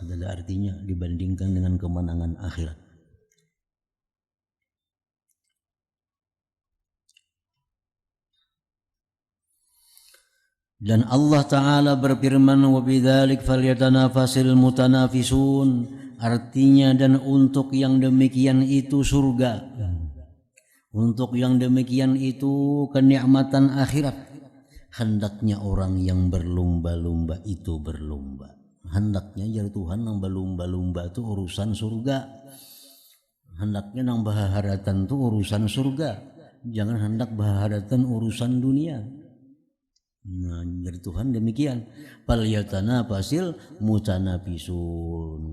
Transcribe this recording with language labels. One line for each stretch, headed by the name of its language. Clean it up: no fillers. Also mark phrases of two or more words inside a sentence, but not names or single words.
Indonesian: ada artinya dibandingkan dengan kemenangan akhirat. Dan Allah Ta'ala berfirman,
Arabic: وبذلك فليتنافس المتنافسون,
Indonesian: artinya dan untuk yang demikian itu surga, untuk yang demikian itu kenikmatan akhirat, hendaknya orang yang berlomba-lomba itu berlomba.
Banjar: Hendaknya ya Tuhan nang berlomba-lomba itu urusan surga, hendaknya nang baharatan itu urusan surga, jangan hendak baharatan urusan dunia.
Indonesian: Nah, dari Tuhan demikian.
Arabic: فليتنافس المتنافسون.